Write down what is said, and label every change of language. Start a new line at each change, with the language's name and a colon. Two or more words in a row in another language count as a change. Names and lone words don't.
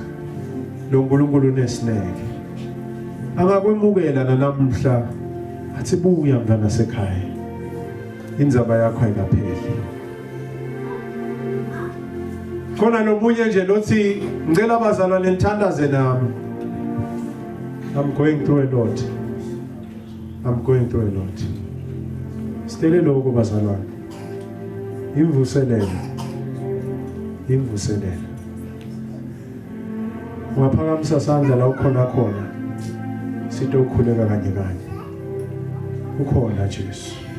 Swati: Lo nkulunkulu unesineke. Angakwemukela namhla athi buya mntana sekhaya. Indzaba yakho ayikapheli. Khona lomunye nje lothi ngicela abazalwane nithandaze nami.
English: I'm going through a lot.
Swati: Sitele lokho bazalwane. Imvuselelo. Ungaphakamisa sandla la ukhona khona. Sitokhuleka kanye kanye. Ukhona Jesu.